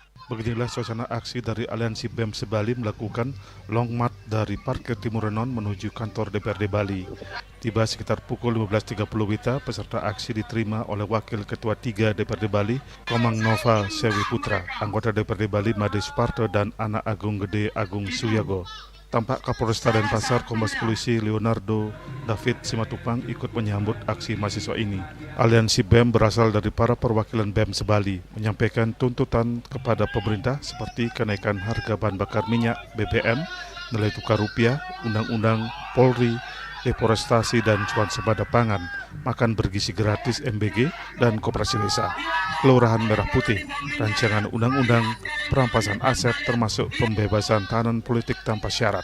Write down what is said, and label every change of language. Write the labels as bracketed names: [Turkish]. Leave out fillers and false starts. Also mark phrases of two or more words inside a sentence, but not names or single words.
[Indonesian] Beginilah suasana aksi dari Aliansi BEM Sebali melakukan long march dari Parkir Timur Renon menuju kantor DPRD Bali. Tiba sekitar pukul 15.30 WITA, peserta aksi diterima oleh Wakil Ketua 3 DPRD Bali, Komang Nova Sewi Putra, anggota DPRD Bali Made Suparto dan Anak Agung Gede Agung Suyago. Tampak Kapolresta Denpasar Kombes Polisi Leonardo David Simatupang ikut menyambut aksi mahasiswa ini. Aliansi BEM berasal dari para perwakilan BEM Sebali, menyampaikan tuntutan kepada pemerintah seperti kenaikan harga bahan bakar minyak BBM, nilai tukar rupiah, undang-undang Polri, deforestasi dan swasembada pangan, makan bergizi gratis MBG, dan koperasi desa, Kelurahan Merah Putih, rancangan undang-undang perampasan aset termasuk pembebasan tahanan politik tanpa syarat.